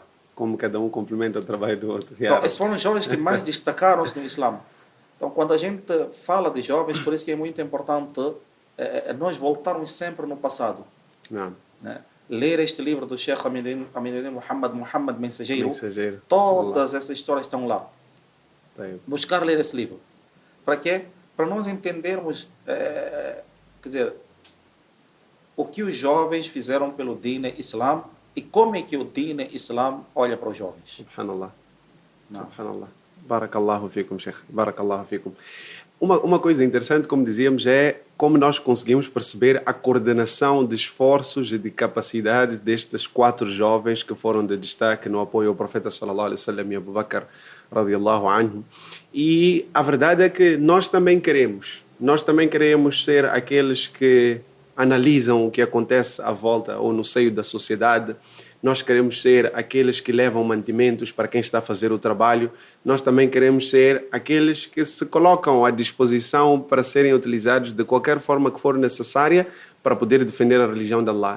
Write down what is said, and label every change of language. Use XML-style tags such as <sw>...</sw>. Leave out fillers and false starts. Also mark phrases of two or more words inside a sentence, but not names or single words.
<pt>Subhanallah. como cada um complementa o trabalho do outro. Então, esses foram os jovens que mais destacaram-se no Islã. Então, quando a gente fala de jovens, por isso que é muito importante nós voltarmos sempre no passado. Não. Né? Ler este livro do Sheikh Aminuddin Muhammad Mensageiro, Mensageiro. todas essas histórias estão lá. Buscar ler esse livro. Para quê? Para nós entendermos, quer dizer, o que os jovens fizeram pelo</pt> <ar>دين الإسلام</ar> <pt>e como é que o</pt> <ar>دين الإسلام</ar> <pt>olha para os jovens. Subhanallah. Não. Subhanallah.</pt> <ar>بارك الله فيكم، شيخ. بارك الله فيكم.</ar> <pt>Uma coisa interessante, como dizíamos, é como nós conseguimos perceber a coordenação de esforços e de capacidade destes 4 jovens que foram de destaque no apoio ao profeta</pt> <ar>صلى الله عليه وسلم</ar> <pt>e Abu Bakr</pt> <ar>رضي الله عنه.</ar> <pt>E a verdade é que nós também queremos ser aqueles que analisam o que acontece à volta ou no seio da sociedade. Nós queremos ser aqueles que levam mantimentos para quem está a fazer o trabalho. Nós também queremos ser aqueles que se colocam à disposição para serem utilizados de qualquer forma que for necessária para poder defender a religião de Allah.</pt>